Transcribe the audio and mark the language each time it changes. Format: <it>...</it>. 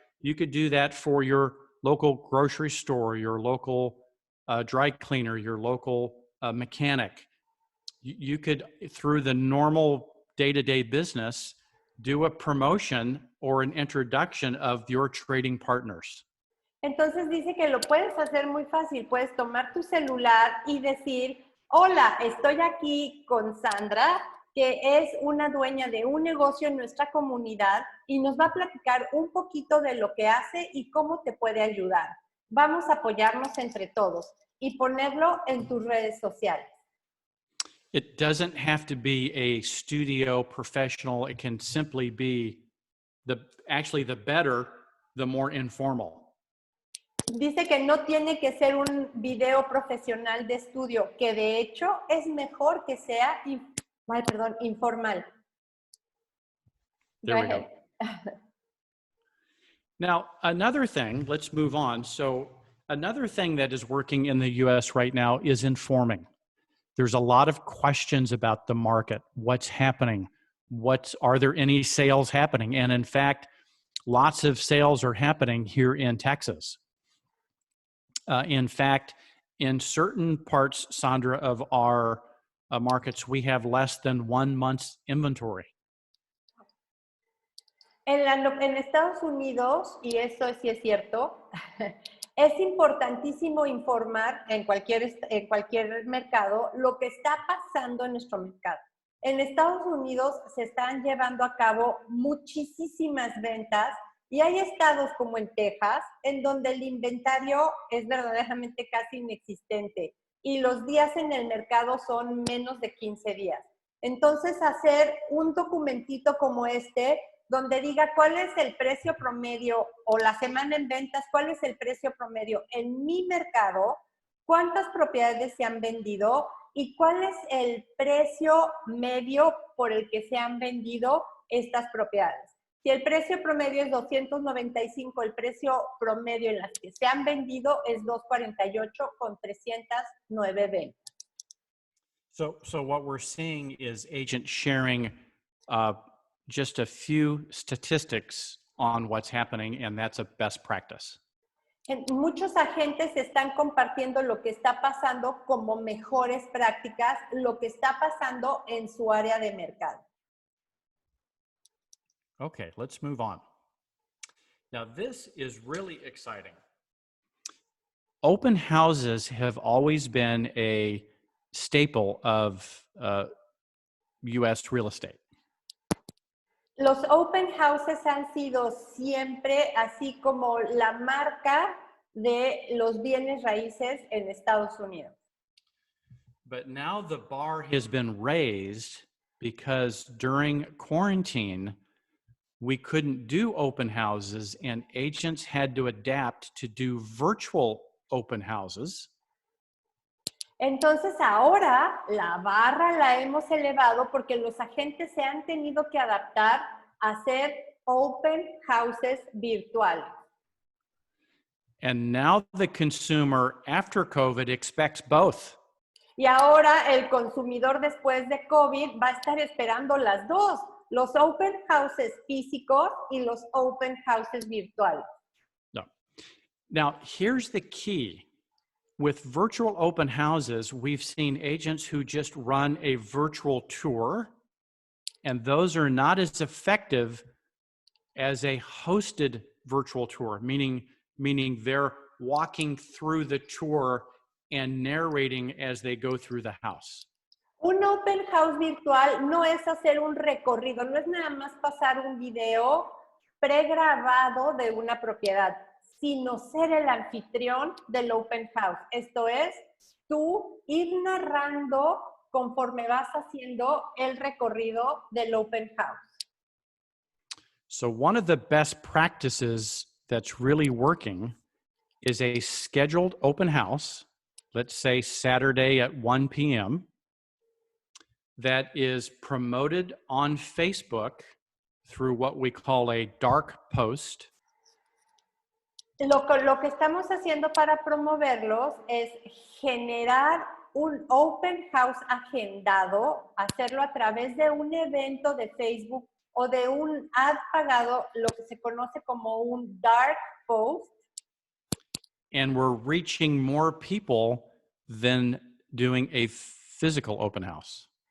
<en>You could do that for your local grocery store, your local dry cleaner, your local mechanic. You could, through the normal day-to-day business, do a promotion or an introduction of your trading partners.</en> <es>Entonces dice que lo puedes hacer muy fácil. Puedes tomar tu celular y decir, hola, estoy aquí con Sandra, que es una dueña de un negocio en nuestra comunidad y nos va a platicar un poquito de lo que hace y cómo te puede ayudar. Vamos a apoyarnos entre todos y ponerlo en tus redes sociales.</es> <en>It doesn't have to be a studio professional. It can simply be actually the better, the more informal.</en> <es>Dice que no tiene que ser un video profesional de estudio, que de hecho es mejor que sea informal.</es> <en>There we go. Now, another thing, let's move on. So another thing that is working in the US right now is informing. There's a lot of questions about the market. What's happening? Are there any sales happening? And in fact, lots of sales are happening here in Texas. In fact, in certain parts, Sandra, of our markets, we have less than 1 month's inventory.</en> <es>En Estados Unidos, y eso sí es cierto, es importantísimo informar en cualquier mercado lo que está pasando en nuestro mercado. En Estados Unidos se están llevando a cabo muchísimas ventas y hay estados como en Texas en donde el inventario es verdaderamente casi inexistente y los días en el mercado son menos de 15 días. Entonces, hacer un documentito como este donde diga cuál es el precio promedio o la semana en ventas, cuál es el precio promedio en mi mercado, cuántas propiedades se han vendido y cuál es el precio medio por el que se han vendido estas propiedades. Si el precio promedio es 295, el precio promedio en las que se han vendido es 248 con 309 ventas.</es> <en>So what we're seeing is agents sharing just a few statistics on what's happening, and that's a best practice.</en> <es>Muchos agentes están compartiendo lo que está pasando como mejores prácticas, lo que está pasando en su área de mercado.</es> <en>Okay, let's move on. Now, this is really exciting. Open houses have always been a staple of U.S. real estate.</en> <es>Los open houses han sido siempre así como la marca de los bienes raíces en Estados Unidos.</es> <en>But now the bar has been raised because during quarantine, we couldn't do open houses and agents had to adapt to do virtual open houses.</en> <es>Entonces ahora la barra la hemos elevado porque los agentes se han tenido que adaptar a hacer open houses virtuales.</es> <en>And now the consumer after COVID expects both.</en> <es>Y ahora el consumidor después de COVID va a estar esperando las dos, los open houses físicos y los open houses virtuales.</es> <en>No. Now, here's the key. With virtual open houses, we've seen agents who just run a virtual tour, and those are not as effective as a hosted virtual tour, meaning they're walking through the tour and narrating as they go through the house.</en> <es>Un open house virtual no es hacer un recorrido, no es nada más pasar un video pregrabado de una propiedad, sino ser el anfitrión del open house. Esto es, tú ir narrando conforme vas haciendo el recorrido del open house.</es> <en>So one of the best practices that's really working is a scheduled open house, let's say Saturday at 1 p.m., that is promoted on Facebook through what we call a dark post.</en> <es>Lo que estamos haciendo para promoverlos es generar un open house agendado, hacerlo a través de un evento de Facebook o de un ad pagado, lo que se conoce como un dark post.</es> <en>And we're reaching more people than doing a physical open house.</en>